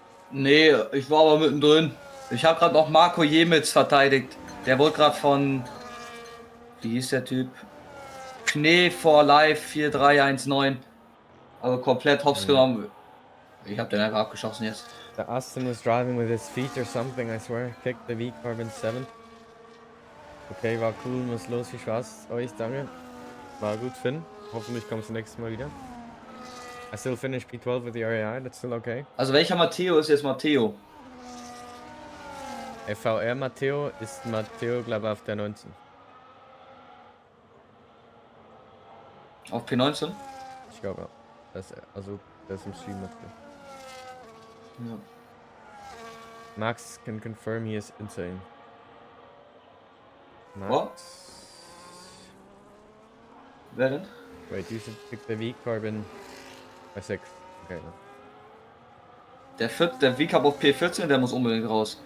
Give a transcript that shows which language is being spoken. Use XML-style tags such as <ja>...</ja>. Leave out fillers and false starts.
<de>Nee, ich war aber mittendrin. Ich habe gerade noch Marco Jemitz verteidigt. Der wurde gerade von... Wie hieß der Typ? Knee for Life 4319. Also komplett hops genommen. Ich habe den einfach abgeschossen jetzt.</de> <en>The Aston was driving with his feet or something, I swear. Kicked the V-Carbon 7.</en> <de>Okay, war cool, muss los, viel Spaß euch, danke. War gut, Finn. Hoffentlich kommst du nächstes Mal wieder.</de> <en>I still finished P12 with the RAI, that's still okay.</en> <de>Also welcher Matteo ist jetzt Matteo? FVR Matteo ist Matteo, glaube ich, auf der 19. Auf P19? Ich glaube, ja. Also, das ist im Stream Matteo. Ja.</de> <en>Max can confirm he is insane. Max? What?</en> <de>Wer denn?</de> <en>Wait, you should pick the V-Carbon by 6. Okay, no.</en> <de>Der V-Cup auf P14, der muss unbedingt raus.</de>